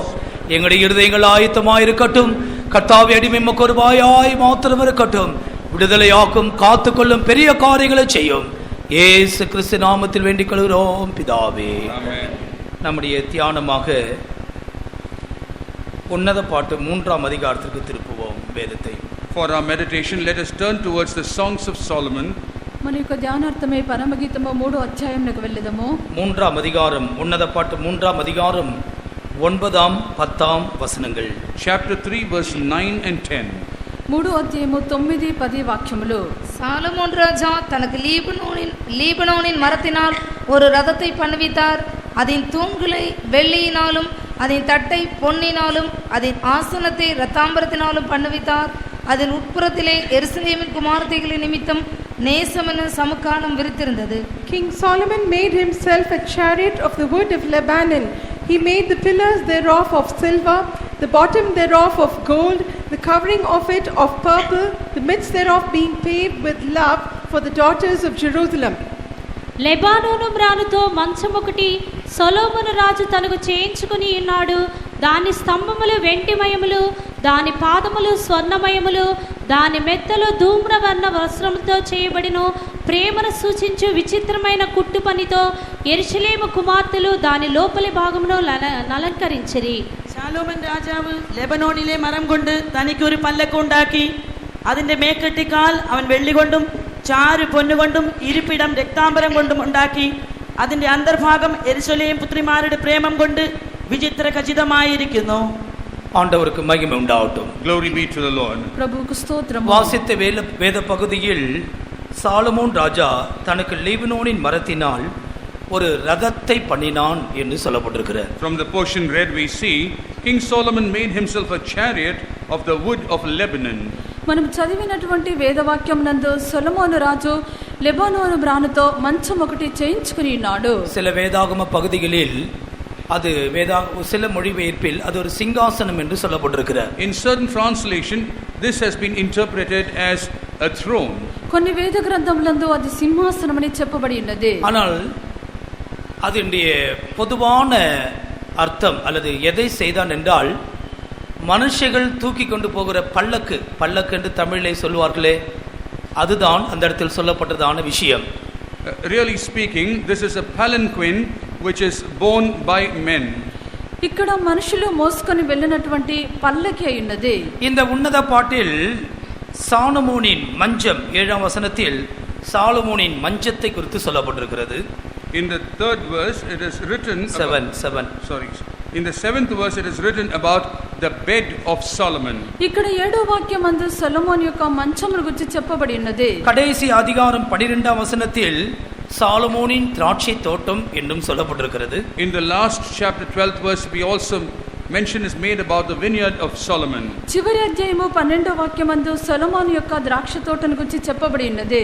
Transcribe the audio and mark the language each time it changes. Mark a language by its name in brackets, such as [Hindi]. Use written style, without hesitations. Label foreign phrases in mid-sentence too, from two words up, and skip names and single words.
[Tamil] எங்களுடைய இருதயங்கள் ஆயத்தமாய் இருக்கட்டும். கர்த்தாவே, அடிமை மக்கொருவாயாய் மாத்திரம் இருக்கட்டும். விடுதலையாக்கும் காத்துக்கொள்ளும் பெரிய காரியங்களை செய்யும். இயேசு கிறிஸ்து நாமத்தில் வேண்டிக் கொள்கிறோம் பிதாவே. நம்முடைய தியானமாக உன்னத பாட்டு 3ஆம் அதிகாரத்திற்கு திருப்புவோம் வேதத்தை. [English] For our meditation, let us turn towards the Songs of Solomon. [Telugu] మన యొక్క ధ్యానార్థమై పరమగీతము 3వ అధ్యాయంలోకి వెళ్ళదము. [Tamil] 3ஆம் அதிகாரம் உன்னத பாட்டு 3ஆம் அதிகாரம் 9, 10 వచనங்கள். [English] Chapter 3 verse 9 and 10. [Telugu] 3వ అధ్యాయము 9, 10 వాక్యములు. [Tamil] சாலமோன் ராஜா தனக்கு லீபனோனின் மரத்தினால் ஒரு ரதத்தை பண்ணுவித்தார். அதன் தூண்களை வெள்ளியினாலும் அதன் தட்டை பொன்னினாலும் அதன் ஆசனத்தை இரத்தாம்பரத்தினாலும் பண்ணுவித்தார். அதன் உட்புறத்திலே எருசலேமின் குமாரத்தைகளின் நிமித்தம் நேசமென சமுக்காலம் விரித்திருந்தது. [English] King Solomon made himself a chariot of the wood of Lebanon. He made the pillars thereof of silver, the bottom thereof of gold, the covering of it of purple, the midst thereof being paved with love for the daughters of Jerusalem. [Telugu] లెబానోను మ్రానుతో మంచమొకటి సొలొమోను రాజు తనకు చేయించుకుని ఉన్నాడు. దాని స్తంభములు వెండిమయములు, దాని పాదములు స్వర్ణమయములు, దాని మెత్తలు ధూమ్రవర్ణ వస్త్రముతో చేయబడిన ప్రేమను సూచించు విచిత్రమైన కుట్టు పనితో యెరూషలేము కుమార్తెలు దాని లోపలి భాగమును అలంకరించిరి. [Malayalam] ശാലോമൻ രാജാവ് ലെബനോണിലെ മരം കൊണ്ട് തനിക്ക് ഒരു പല്ലക്ക് ഉണ്ടാക്കി. അതിന്റെ മേക്കെട്ടിക്കാൽ അവൻ വെള്ളി കൊണ്ടും ചാരു പൊന്നുകൊണ്ടും ഇരിപ്പിടം രക്താംബരം കൊണ്ടും ഉണ്ടാക്കി. അതിന്റെ അന്തർഭാഗം യെരൂശലേം പുത്രിമാരുടെ പ്രേമം കൊണ്ട് വിചിത്ര ഖചിതമായിരിക്കുന്നു. [Tamil] ஆண்டவருக்கு மகிமை உண்டாகட்டும். [English] Glory be to the Lord. [Telugu] ప్రభువుకు స్తోత్రము. [Tamil] வாசித்த வேத பகுதியில் சாலமோன் ராஜா தனக்கு லீபனோனின் மரத்தினால் ஒரு ரதத்தை பண்ணினான் என்று சொல்லப்பட்டிருக்கிறார். [English] From the portion read we see King Solomon made himself a chariot of the wood of Lebanon. [Telugu] మనం చదివినటువంటి వేదవాక్యం నందు సొలొమోను రాజు లెబానోను మ్రానుతో మంచం ఒకటి చేయించుకుని ఉన్నాడు. [Tamil] சில வேதாகம பகுதிகளில் அது சில மொழிபெயர்ப்பில் அது ஒரு சிங்காசனம் என்று சொல்லப்பட்டிருக்கிறார். [English] In certain translation this has been interpreted as a throne. [Telugu] కొన్ని వేద గ్రంథములందు అది సింహాసనం అని చెప్పబడి ఉన్నది. [Tamil] ஆனால் அதனுடைய பொதுவான அர்த்தம் அல்லது எதை செய்தான் என்றால் மனுஷர்கள் தூக்கி கொண்டு போகிற பல்லக்கு என்று தமிழிலே சொல்வார்களே, அதுதான் அந்த இடத்தில் சொல்லப்பட்டதான விஷயம். [English] Really speaking, this is a palanquin which is borne by men. [Telugu] ఇక్కడ మనుషులు మోసుకొని వెళ్ళినటువంటి పల్లకి అయి ఉన్నది. [Tamil] இந்த உன்னத பாட்டில் சாலமோனின் மஞ்சம் 7ஆம் வசனத்தில் சாலமோனின் மஞ்சத்தை குறித்து சொல்லப்பட்டிருக்கிறது. [English] In the 3rd verse it is written 7 In the 7th verse it is written about the bed of Solomon. [Telugu] ఇక్కడ 7వ వాక్యం అందు సొలొమోను యొక్క మంచమును గురించి చెప్పబడి ఉన్నది. [Tamil] கடைசி அதிகாரம் 12ஆம் வசனத்தில் சாலமோனின் திராட்சை தோட்டம் என்றும் சொல்லப்பட்டிருக்கிறது. [English] In the last chapter 12th verse we also mention is made about the vineyard of Solomon. [Telugu] చివరి అధ్యాయము 12వ వాక్యమందు సొలొమోను యొక్క ద్రాక్ష తోటను గురించి చెప్పబడి ఉన్నది.